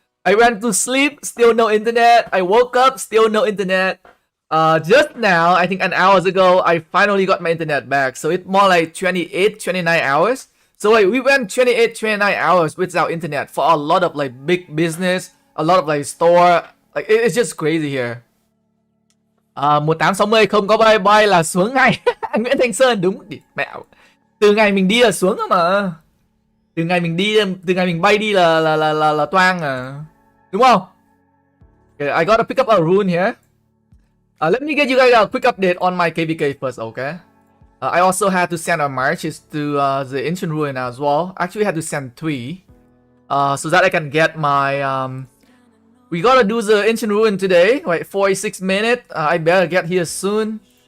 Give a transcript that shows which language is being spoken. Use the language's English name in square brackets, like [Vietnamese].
[English] I went to sleep, still no internet. I woke up, still no internet. Just now, I think an hour ago, I finally got my internet back. So it's more like 28, 29 hours. So like we went 28, 29 hours without internet for a lot of like big business, a lot of like store. Like it's just crazy here. [Vietnamese] 1860 không có bye bye là xuống ngay. Anh Nguyễn Thanh Sơn đúng mẹo. Từ ngày mình đi là xuống mà. Từ ngày mình bay đi là toang à. Đúng không? [English] Okay, I gotta pick up a rune here. Let me get you guys a quick update on my KvK first, okay? I also had to send our marches to the ancient ruin as well. Actually, I had to send 3, so that I can get my. We gotta do the ancient ruin today, right? 46 minutes. I better get here soon.